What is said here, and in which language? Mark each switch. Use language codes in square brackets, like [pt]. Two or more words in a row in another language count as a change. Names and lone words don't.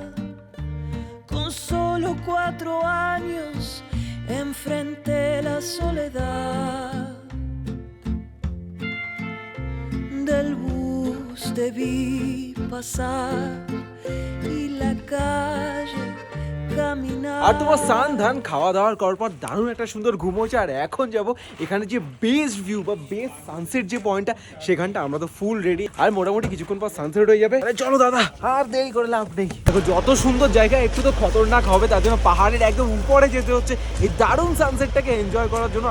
[es] Con solo 4 años enfrenté la soledad del bus, te vi pasar y la calle caminar. [bn] আর তোমার স্নান ধান খাওয়া দাওয়ার করার পর দারুণ একটা সুন্দর ঘুম হয়েছে। আর এখন যাব এখানে যে [en] best view [bn] বা [en] best sunset [bn] যে পয়েন্টটা, সেখানটা আমরা তো [en] full ready. [bn] আর মোটামুটি কিছুক্ষণ পর সানসেট হয়ে যাবে। চলো দাদা, আর দেরি করে লাভ নেই। দেখো যত সুন্দর জায়গা একটু তো খতরনাক হবে, তার জন্য পাহাড়ের একদম উপরে যেতে হচ্ছে এই দারুণ সানসেটটাকে এনজয় করার জন্য।